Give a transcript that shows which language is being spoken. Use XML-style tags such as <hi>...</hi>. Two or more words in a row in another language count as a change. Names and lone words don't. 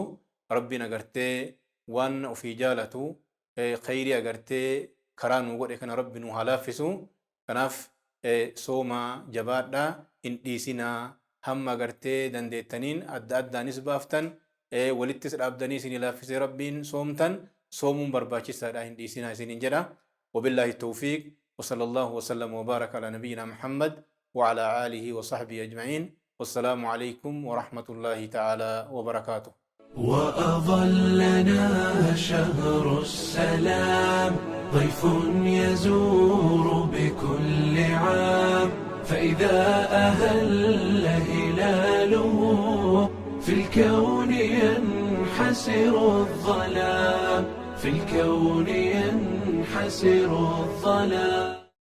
<om>Rabbiin agartee waan ofii jaalatu khayrii agartee karaa nu godhe kana rabbi nu halaaffisu. Kanaaf sooma jabaadhaa hin dhiisinaa. Hamma agartee dandeettaniin adda addaanis baaftan walittis dhaabdanii isin laaffisee rabbiin soomtan soomuun barbaachisaadha hin dhiisinaa isinin jedha.</om> <ar>وبالله التوفيق وصلى الله وسلم وبارك على نبينا محمد وعلى آله وصحبه أجمعين. والسلام عليكم ورحمة الله تعالى وبركاته. وأظلنا شهر السلام ضيف يزور بكل عام فإذا أهل هلاله في الكون ينحسر الظلام في الكون ينحسر الظلام.</ar>